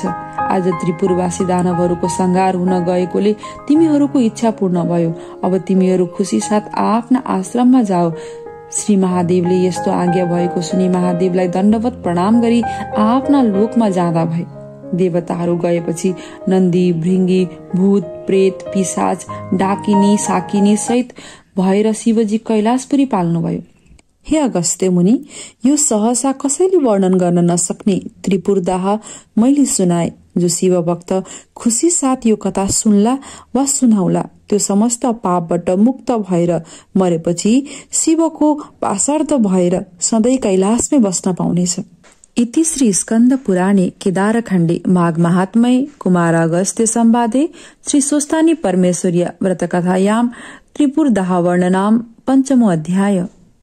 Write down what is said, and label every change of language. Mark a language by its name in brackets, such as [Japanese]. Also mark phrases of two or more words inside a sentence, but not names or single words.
[Nepali] आज त्रिपुरवासी दानवहरूको संहार हुन गएकोले तिमीहरूको इच्छा पूर्ण भयो। अब तिमीहरू खुसी साथ आफ्ना आश्रममा जाओ। श्री महादेवले यस्तो आज्ञा भएको सुनि महादेवलाई दण्डवत प्रणाम गरी आफ्ना लोकमा जाँदा भए। देवताहरू गएपछि नन्दी, भृंगी, भूत, प्रेत, पिशाच, डाकिनी, साकिनी सहित भएर शिवजी कैलाशपुरी पाल्नुभयो। हे अगस्त्य मुनि, यो सहसा कसैले वर्णन गर्न नसक्ने त्रिपुरदाह मैले सुनाए। जो शिव भक्त खुशी साथ यो कथा सुन्ला वा सुनाउला त्यो समस्त पापबाट मुक्त भएर मरेपछि शिवको पासार्थ भएर सधैँ कैलाशमै बस्न पाउनेछ। [Sanskrit] इति श्री स्कन्द पुराणे केदारखण्डे माघ महात्म्ये कुमार अगस्त्य संवादे श्री स्वस्तानी परमेश्वर्य व्रतकथायां त्रिपुरदाह वर्णनाम 5मो अध्याय।